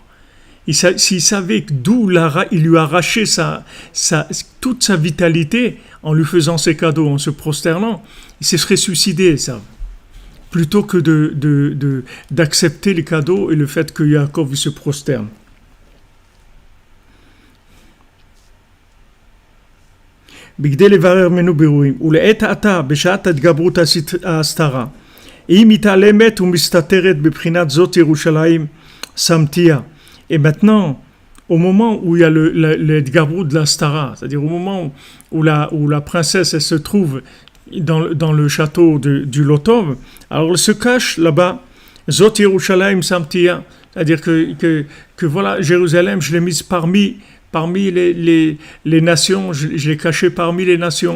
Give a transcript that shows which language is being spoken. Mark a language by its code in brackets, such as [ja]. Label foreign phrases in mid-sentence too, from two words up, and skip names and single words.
[fr] S'il savait d'où il lui a arraché toute sa vitalité en lui faisant ses cadeaux, en se prosternant, il se serait suicidé, ça. Plutôt que d'accepter les cadeaux et le fait que Yaakov il se prosterne. [he] בכדי לברר ממנו בירורים, ולעת עתה, בשעת התגברות ההסתרה, היא מתעלמת ומסתתרת בבחינת זאת ירושלים סמטיה. [fr] Et maintenant, au moment où il y a l'Edgabrut de la Stara, c'est-à-dire au moment où la princesse elle se trouve dans le château du Lotov, alors elle se cache là-bas, [he] זאת ירושלים שמתיה, [fr] c'est-à-dire que voilà, Jérusalem, je l'ai mise parmi les nations, je l'ai caché parmi les nations.